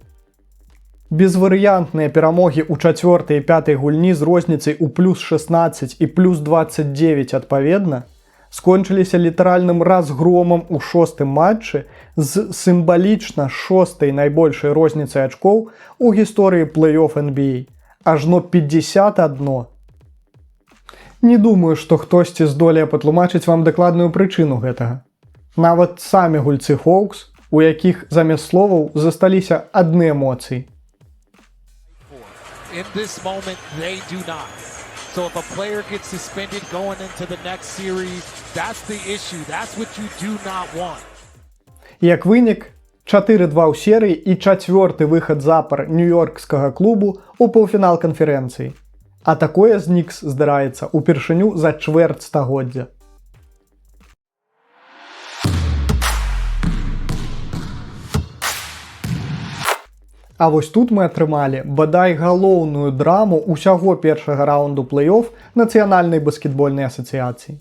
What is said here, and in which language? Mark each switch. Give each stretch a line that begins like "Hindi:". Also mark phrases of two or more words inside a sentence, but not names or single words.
Belarusian: Безварыянтныя перамогі ў 4-й і 5-й гульні з розніцай у плюс 16 і плюс 29 адпаведна скончыліся літаральным разгромам у 6-м матчы з сімвалічна 6-й найбольшай розніцай ачкоў у гісторыі плэй-оф NBA, ажно 51. Не думаю, што хтосьці здолее патлумачыць вам дакладную прычыну гэтага. Нават самі гульцы Хоўкс, у якіх замест словаў засталіся адны эмоцыі.
English: In this moment, they do not. So if a player gets suspended going into the next series, that's the issue. That's what you do not want.
Belarusian: Як вынік, 4-2 ў серыі і 4-ты выхад запар нью-йоркскага клубу ў паўфінал канферэнцыі. А такое з Нікс здараецца ўпершыню за чвэрць стагоддзя. А вось тут мы атрымалі бадай галоўную драму ўсяго першага раунду плэй-оф Нацыянальнай баскетбольнай асацыяцыі.